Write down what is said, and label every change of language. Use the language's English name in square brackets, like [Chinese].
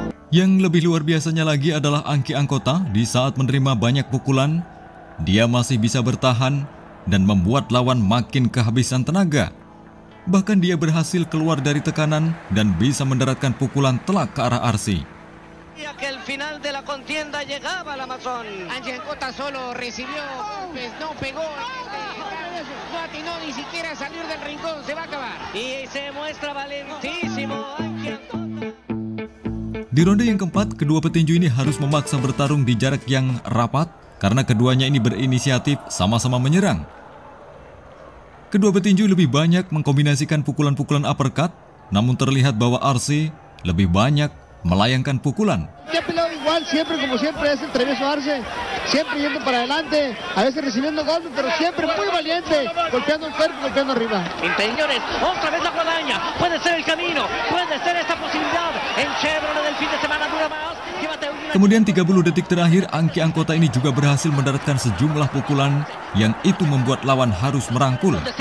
[Indonesian] Yang lebih luar biasanya lagi adalah Anki Ankota. Di saat menerima banyak pukulan, dia masih bisa bertahan dan membuat lawan makin kehabisan tenaga. Bahkan dia berhasil keluar dari tekanan dan bisa mendaratkan pukulan telak ke arah Arce. [Spanish] Que el final de la contienda llegaba al Amazon. Anki Ankota solo recibió, pues no pegó, no atinó ni siquiera a salir del rincón, se va a acabar. Y se muestra valentísimo Anki Ankota. [Indonesian] Di ronde yang keempat, kedua petinju ini harus memaksa bertarung di jarak yang rapat karena keduanya ini berinisiatif sama-sama menyerang. Kedua petinju lebih banyak mengkombinasikan pukulan-pukulan uppercut, namun terlihat bahwa Arce lebih banyak melayangkan pukulan. [Spanish] Ya peleado igual, siempre como siempre es el travieso Arce, siempre yendo para adelante, a veces recibiendo golpes, pero siempre muy valiente, golpeando el cuerpo, golpeando arriba. Señores, otra vez la guadaña, puede ser el camino, puede ser esta posibilidad. En Chevrolet del fin de semana dura más. [Indonesian] Kemudian 30 detik terakhir, Anki Ankota ini juga berhasil mendaratkan sejumlah pukulan yang itu membuat lawan harus merangkul.